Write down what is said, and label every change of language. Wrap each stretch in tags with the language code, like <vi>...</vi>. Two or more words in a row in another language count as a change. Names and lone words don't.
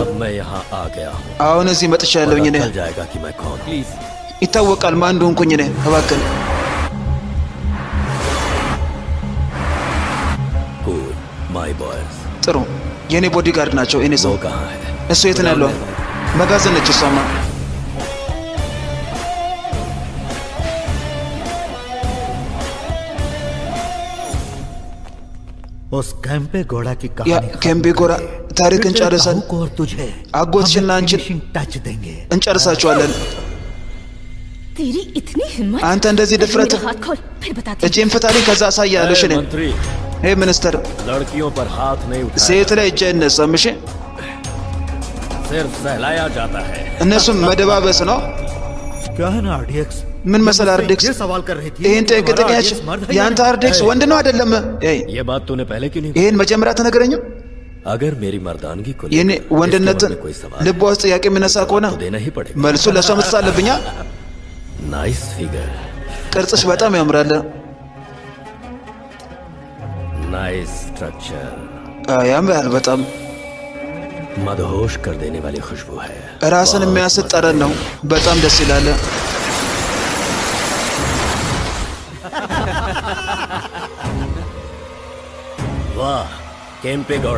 <hi>अब मैं यहाँ आ गया हूँ</hi> <am>አሁን እዚህ መጥቻለሁኝ እኔ።</am> <hi>पता चल जाएगा कि मैं कौन हूँ प्लीज</hi> <am>ይታወቃል ማን እንደሆንኩኝ እኔ። እባክህ</am> <en>cool my boys</en> <am>ጥሩ። የኔ ቦዲጋርድ ናቸው። እኔ ሰው</am> <hi>वो कहाँ है</hi> <am>እሱ የት ነው ያለው? መጋዘን ነች እሷማ።</am> <hi>उस कैंपे घोड़ा की</hi> <am>ያ</am> <hi>कहानी</hi> <am>ኬምቤ ጎራ ታሪክን ጨርሰን</am> <hi>को और तुझे</hi> <am>አጎትሽና አንቺን</am> <en>finishing touch</en> <hi>देंगे।</hi> <am>እንጨርሳቸዋለን።</am> <hi>तेरी इतनी हिम्मत</hi> <am>አንተ እንደዚህ ድፍረት</am> <hi>मेरा हाथ खोल फिर बताती हूँ।</hi> <am>እጄን ፍታልኝ ከዛ አሳያለሽ። እኔ</am> <hi>मंत्री</hi> <am>ይሄ ሚኒስተር</am> <hi>लड़कियों पर हाथ नहीं उठाया</hi> <am>ሴት ላይ እጅ አይነሳም። እሺ</am> <hi>सिर्फ सहलाया जाता है</hi> <am>እነሱም መደባበስ ነው።</am> <hi>क्या है ना आरडीएक्स?</hi> <am>ምን መሰል አርዴክስ</am> <hi>ये सवाल कर रही थी</hi> <am>ይሄን</am> <hi>कि तुम्हारा</hi> <am>ጠቅጠቂያች</am> <hi>RDX मर्द है या</hi> <am>የአንተ</am> <hi>नहीं?</hi> <am>አርዴክስ ወንድ ነው አይደለም? ኤይ</am> <hi>ये बात तूने पहले क्यों नहीं</hi> <am>ይሄን መጀመሪያ ተነገረኝም።</am> <hi>अगर मेरी मर्दानगी को</hi> <am>የኔ</am> <hi>लेकर इसके</hi> <am>ወንድነትን</am> <hi>मन में कोई सवाल</hi> <am>ልቧ ውስጥ ጥያቄ የሚነሳ ከሆነ</am> <hi>तो देना ही पड़ेगा</hi> <am>መልሱ ለእሷ መስጠት አለብኛ።</am> <en>nice figure</en> <am>ቅርጽሽ በጣም ያምራል።</am> <en>nice structure</en> <am>ያምራል በጣም</am> <hi>मदहोश कर देने वाली खुशबू है</hi> <am>ራስን የሚያስት ጠረን ነው። በጣም ደስ ይላል።</am> <hi>वाह केम्पे गौड़ा</hi>